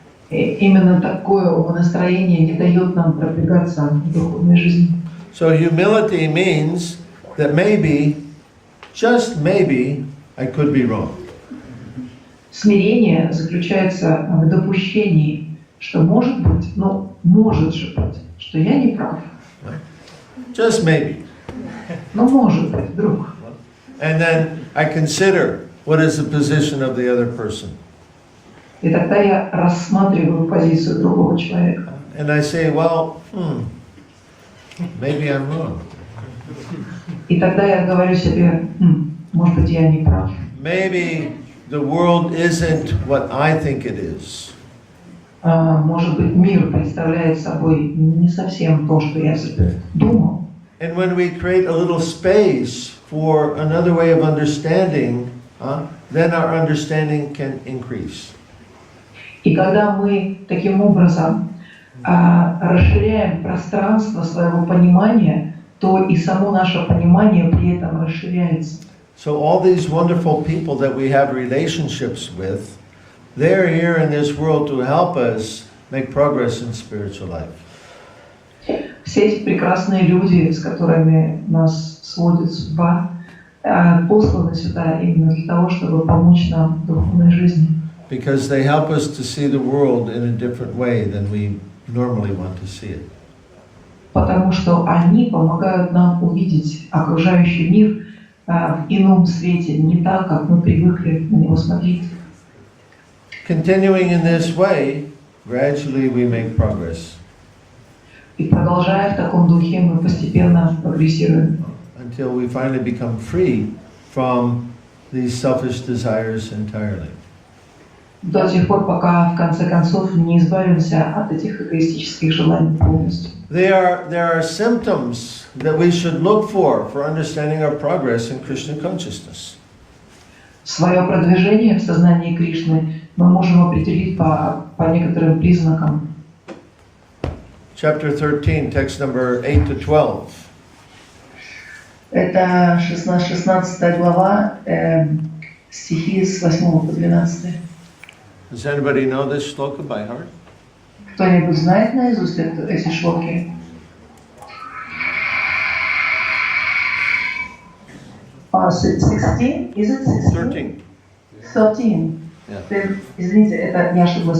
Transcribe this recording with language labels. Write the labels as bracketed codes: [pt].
[ru] И именно такое умонастроение не дает нам продвигаться в духовной жизни. [en] So humility means that maybe, just maybe, I could be wrong. [ru] Смирение заключается в допущении, что может быть, но может же быть, что я не прав. [en] Just maybe. [ru] Но может быть, вдруг. [en] And then I consider what is the position of the other person. [ru] И тогда я рассматриваю позицию другого человека. [en] And I say, well, maybe I'm wrong. [ru] И тогда я говорю себе, может быть, я не прав. [en] Maybe the world isn't what I think it is. [ru] Может быть, мир представляет собой не совсем то, что я себе думал. [en] And when we create a little space for another way of understanding, then our understanding can increase. [ru] И когда мы таким образом расширяем пространство своего понимания, то и само наше понимание при этом расширяется. [en] So all these wonderful people that we have relationships with, they're here in this world to help us make progress in spiritual life. [ru] Все эти прекрасные люди, с которыми нас сводит судьба, посланы сюда именно для того, чтобы помочь нам в духовной жизни. [en] Because they help us to see the world in a different way than we normally want to see it. [ru] Потому что они помогают нам увидеть окружающий мир в ином свете, не так, как мы привыкли на него смотреть. [en] Continuing in this way, gradually we make progress. [ru] И продолжая в таком духе, мы постепенно прогрессируем. [en] Until we finally become free from these selfish desires entirely. [ru] До тех пор, пока в конце концов не избавимся от этих эгоистических желаний полностью. [en] There are symptoms that we should look for understanding our progress in Krishna consciousness. [ru] Свое продвижение в сознании Кришны мы можем определить по некоторым признакам. [en] Chapter 13, text number 8 to 12. [ru] Это 16 глава, стихи с 8 по 12. [en] Does anybody know this shloka by heart? [ru] Кто-нибудь знает наизусть эти шлоки? [en] 16? Is it 16? 13. 13. [ru] Извините, это не ошиблась.